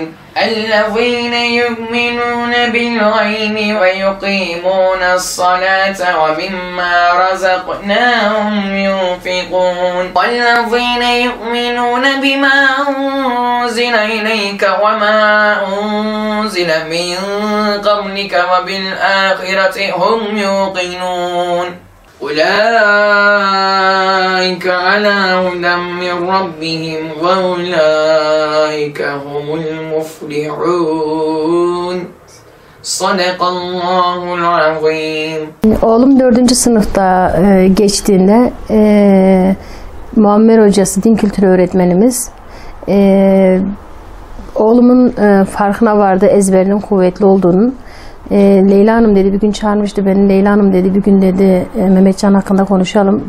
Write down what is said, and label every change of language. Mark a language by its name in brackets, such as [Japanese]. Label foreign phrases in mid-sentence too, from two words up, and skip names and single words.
[Arabic] الذين يؤمنون بالغيب ويقيمون الصلاة ومما رزقناهم ينفقون والذين يؤمنون بما أنزل إليك وما أنزل من قبلك وبالآخرة هم يوقنون أولئك على هدى من ربهم وأولئك هم المفلحون. صدق الله العظيم. [Turkish] Oğlum 4. sınıfta geçtiğinde Muammer hocası, din kültürü öğretmenimiz, oğlumun farkına vardı ezberinin kuvvetli olduğunun. Leyla Hanım dedi, bir gün çağırmıştı beni. Leyla Hanım dedi, bir gün dedi Mehmetcan hakkında konuşalım.